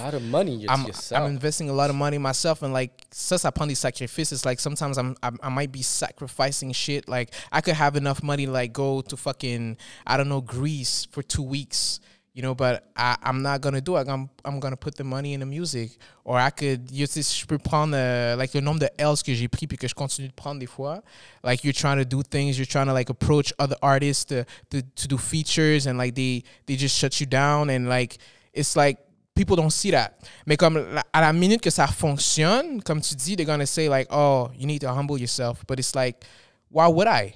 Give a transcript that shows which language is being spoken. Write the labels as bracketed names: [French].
[English] A lot of money yourself. I'm investing a lot of money in myself, and like [French] ça prend des sacrifices. [English] Like sometimes I might be sacrificing shit. Like I could have enough money to like go to fucking, I don't know, Greece for 2 weeks. You know, but I'm not gonna do it. I'm gonna put the money in the music. Or I could, [French] je peux prendre like le nombre de L's que j'ai pris puis que je continue de prendre des fois. [English] Like you're trying to do things, you're trying to like approach other artists to do features, and like they just shut you down, and like it's like people don't see that. [French] Mais comme à la minute que ça fonctionne, comme tu dis, [English] they're gonna say like, oh, you need to humble yourself. But it's like, why would I?